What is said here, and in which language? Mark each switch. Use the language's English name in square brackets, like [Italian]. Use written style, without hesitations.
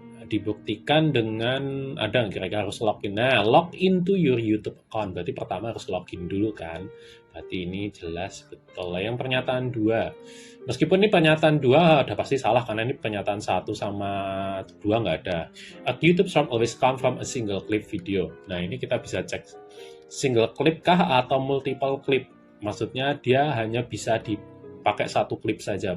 [Indonesian] Dibuktikan dengan ada kira-kira harus login. Nah, [English] login to your YouTube account. [Indonesian] Berarti pertama harus login dulu kan. Berarti ini jelas betul. Yang pernyataan 2. Meskipun ini pernyataan 2 udah pasti salah karena ini pernyataan 1 sama 2 nggak ada. [English] A YouTube short always come from a single clip video. [Indonesian] Nah, ini kita bisa cek single clip kah atau multiple clip. Maksudnya dia hanya bisa dipakai satu klip saja.